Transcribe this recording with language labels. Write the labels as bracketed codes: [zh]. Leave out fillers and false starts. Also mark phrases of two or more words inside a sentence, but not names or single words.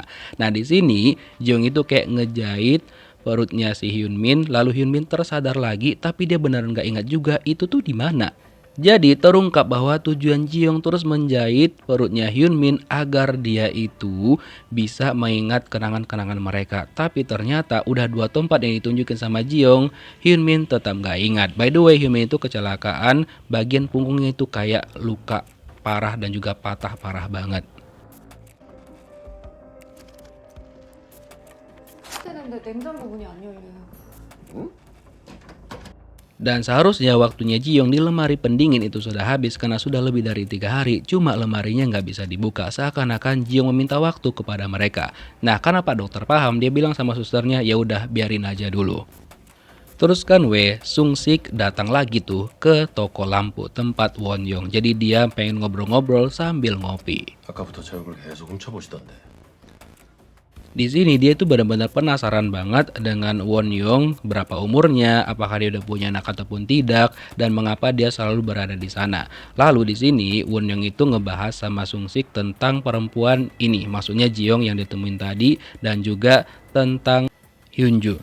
[id] Nah di sini Ji-young itu kayak ngejahit perutnya si Hyun Min, lalu Hyun Min tersadar lagi, tapi dia beneran nggak ingat juga itu tuh di mana. Jadi terungkap bahwa tujuan Ji-young terus menjahit perutnya Hyun Min agar dia itu bisa mengingat kenangan-kenangan mereka. Tapi ternyata udah 2 tempat yang ditunjukin sama Ji-young, Hyun Min tetap nggak ingat. [en] By the way, [id] Hyun Min itu kecelakaan, bagian punggungnya itu kayak luka parah dan juga patah parah banget. [ko] 시대는데 냉장고 문이 안 열려요. [id] Dan seharusnya waktunya Ji-young di lemari pendingin itu sudah habis karena sudah lebih dari 3 hari. Cuma lemarinya nggak bisa dibuka, seakan-akan Ji-young meminta waktu kepada mereka. Nah karena Pak Dokter paham, dia bilang sama susternya, ya udah biarin aja dulu. Terus kan Sung-sik datang lagi tuh ke toko lampu tempat Won-young. Jadi dia pengen ngobrol-ngobrol sambil ngopi. [ko] 아까부터 제 얼굴 계속 훔쳐보시던데. [id] Di sini dia tuh benar-benar penasaran banget dengan Won-young, berapa umurnya, apakah dia udah punya anak ataupun tidak, dan mengapa dia selalu berada di sana. Lalu di sini Won-young itu ngebahas sama Sung-sik tentang perempuan ini, maksudnya Ji-young yang ditemuin tadi, dan juga tentang Hyunju.